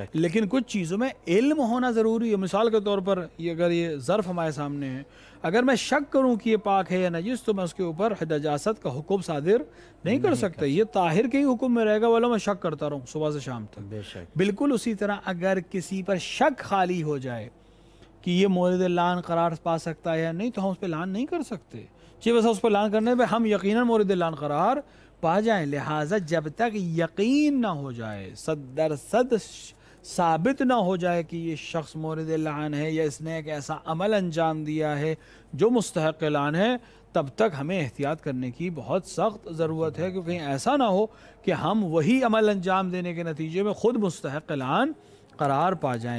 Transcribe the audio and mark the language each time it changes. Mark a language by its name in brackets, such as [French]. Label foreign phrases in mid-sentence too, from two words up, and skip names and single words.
[Urdu] لیکن کچھ چیزوں میں علم ہونا ضروری ہے. مثال کے طور پر اگر یہ ظرف ہمارے سامنے ہے، اگر میں شک کروں کہ یہ پاک ہے یا نجس تو میں اس کے اوپر نجاست کا حکم صادر نہیں کر سکتا. یہ طاہر کے ہی حکم میں رہے گا، والا میں شک کرتا رہوں صبح سے شام تک. بالکل اسی طرح اگر کسی پر شک خالی ہو جائے کہ یہ مورد لعن قرار پا سکتا ہے یا نہیں تو ہم اس پہ لعن نہیں کر سکتے. جی بس اس پر لعن کرنے پہ ہم یقیناً مورد لعن قرار پا جائیں. لہٰذا جب تک یقین نہ ہو جائے، 100% ثابت نہ ہو جائے کہ یہ شخص مورد لعن ہے یا اس نے ایک ایسا عمل انجام دیا ہے جو مستحق لعن ہے، تب تک ہمیں احتیاط کرنے کی بہت سخت ضرورت ہے. کیونکہ ایسا نہ ہو کہ ہم وہی عمل انجام دینے کے نتیجے میں خود مستحق لعن قرار پا جائیں.